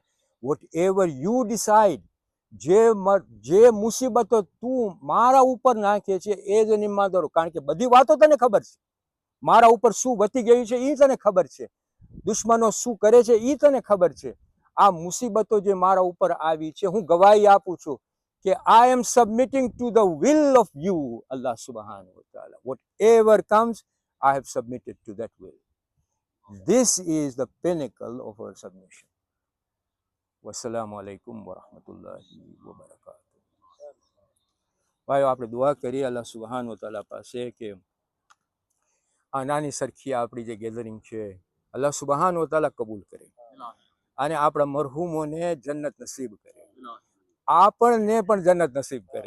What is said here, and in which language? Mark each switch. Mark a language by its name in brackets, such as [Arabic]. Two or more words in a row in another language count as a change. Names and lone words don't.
[English] what ever you decide, [Gujarati] જે મુસીબતો તું મારા ઉપર નાખે છે એ જ ઈમાનદારો, કારણ કે બધી વાતો તને ખબર છે. મારા ઉપર શું વધી ગયું છે એ તને ખબર છે, દુશ્મનો શું કરે છે એ તને ખબર છે. આ મુસીબતો જે મારા ઉપર આવી છે, હું ગવાહી આપું છું કે [English] I am submitting to the will of you, [Arabic] الله سبحانه وتعالى. [English] Whatever comes, I have submitted to that will. This is the pinnacle of our submission. [Arabic] والسلام عليكم ورحمة الله وبركاته. [Gujarati] ભાઈઓ, આપણે દુઆ કરીએ [Arabic] الله سبحانه وتعالى [Gujarati] પાસે કે આ નાની સરખી આપણી જે ગેધરિંગ છે [Arabic] الله سبحانه وتعالى [Gujarati] કબૂલ કરે અને આપણા મરહૂમોને જન્નત નસીબ કરે, આપણને પણ જન્નત નસીબ કરે.